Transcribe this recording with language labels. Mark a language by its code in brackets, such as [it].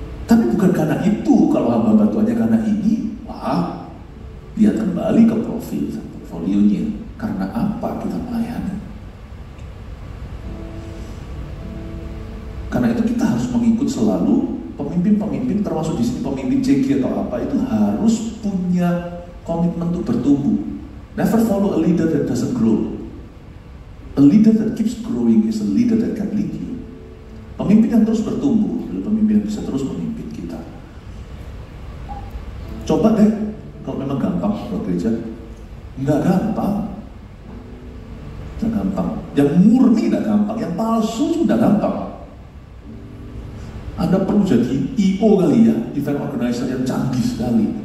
[id] Tapi bukan karena itu, kalau hamba Tuhannya karena ini, wah, lihat kembali ke profil, portfolionya. Karena apa kita melayani? Karena itu kita harus mengikut selalu pemimpin-pemimpin, termasuk di sini pemimpin CG atau apa, itu harus punya komitmen untuk bertumbuh. [en] Never follow a leader that doesn't grow. A leader that keeps growing is a leader that can lead you. [id] Pemimpin yang terus bertumbuh adalah pemimpin yang bisa terus memimpin kita. Coba deh, kalau memang gampang kalau gereja, nggak gampang. Nggak gampang. Yang murni nggak gampang, yang palsu sudah gampang. Anda perlu jadi IO kali ya, event organizer yang canggih sekali.